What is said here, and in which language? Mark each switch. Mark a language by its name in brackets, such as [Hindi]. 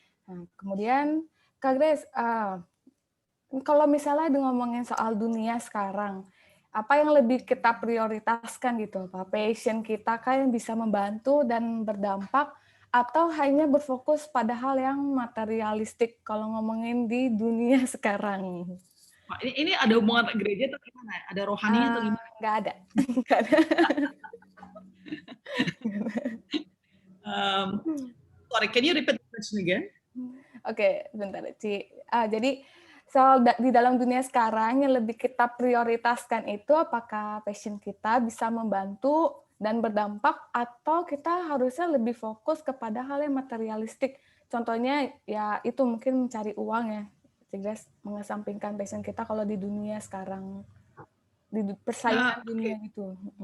[Indonesian] Nah, kemudian Kak Grace, kalau misalnya ngomongin soal dunia sekarang, apa yang lebih kita prioritaskan gitu, apa passion kita kan yang bisa membantu dan berdampak, atau hanya berfokus pada hal yang materialistik kalau ngomongin di dunia sekarang? Nah, ini ada hubungan gereja atau gimana? Ada rohaninya atau gimana? Nggak ada. [English] Sorry, can you repeat the question again? [Indonesian] Oke, bentar, Ci. Jadi di dalam dunia sekarang yang lebih kita prioritaskan itu apakah passion kita bisa membantu dan berdampak, atau kita harusnya lebih fokus kepada hal yang materialistik. Contohnya ya itu mungkin mencari uang ya, sehingga mengesampingkan passion kita kalau di dunia sekarang, di persaingan dunia gitu.